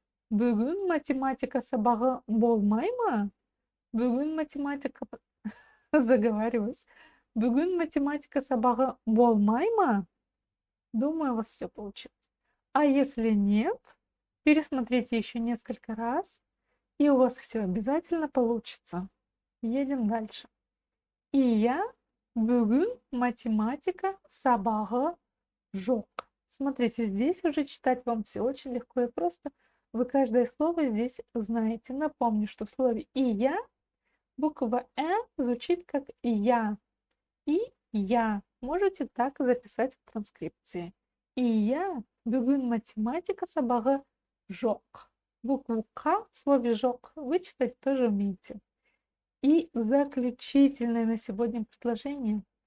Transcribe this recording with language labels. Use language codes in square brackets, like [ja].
[kk] Бүгін математика сабағы болмайма. Бүгін математика... [ru] Заговариваюсь. [kk] Бүгін математика сабағы болмайма. [ru] Думаю, у вас все получилось. А если нет, пересмотрите еще несколько раз, и у вас все обязательно получится. Едем дальше. [kk] И я бүгін математика сабағы жоқ. [ru] Смотрите, здесь уже читать вам все очень легко и просто. Вы каждое слово здесь знаете. Напомню, что в слове «и я» буква звучит как «я». И «я». Можете так записать в транскрипции. [kk] И я бүгін математика сабағы жоқ. [ru] Букву К в слове жоқ вы читать тоже умеете. И заключительное на сегодня предложение.